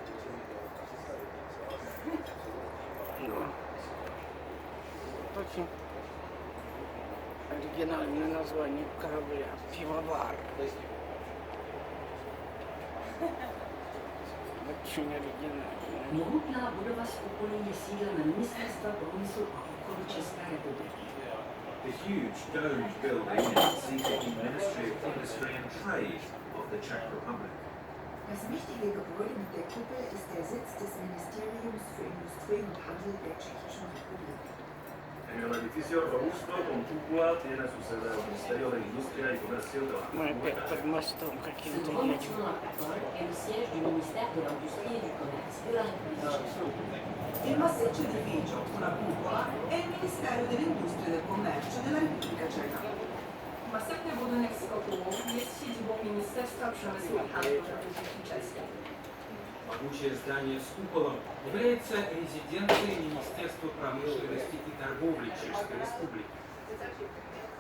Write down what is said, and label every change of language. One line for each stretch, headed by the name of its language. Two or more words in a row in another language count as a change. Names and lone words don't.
Russian: Очень оригинальное название корабля. Пивовар. Очень оригинальное.
Czech: Mohutná budova z kupolí je sídlem Ministerstva průmyslu a obchodu České republiky.
English: The huge domed building is seated in the Ministry of Industry and Trade of the Czech Republic.
German: Das wichtige Gebäude mit der Kuppel ist der Sitz des Ministeriums für Industrie und Handel der Tschechischen Republik.
Spanish: En el edificio robusto con cúpula tiene su sede el Ministerio de Industria y Comercio de la
Russian: Мы опять под mostом
French: Ce
Russian: каким-то
French: grand
Russian: едем.
French: bâtiment à Paul est le siège du ministère de l'Industrie et du Commerce de la République tchèque.
Italian: Il massiccio edificio, una cupola, è il Ministero dell'Industria e del Commercio della Repubblica Ceca.
Polish: Następny budynek z kopułą jest siedzibą Ministerstwa Przemysłu i Handlu Republiki Czeskiej.
Russian: Могучее здание с куполом является резиденцией Министерства промышленности и торговли Чешской Республики.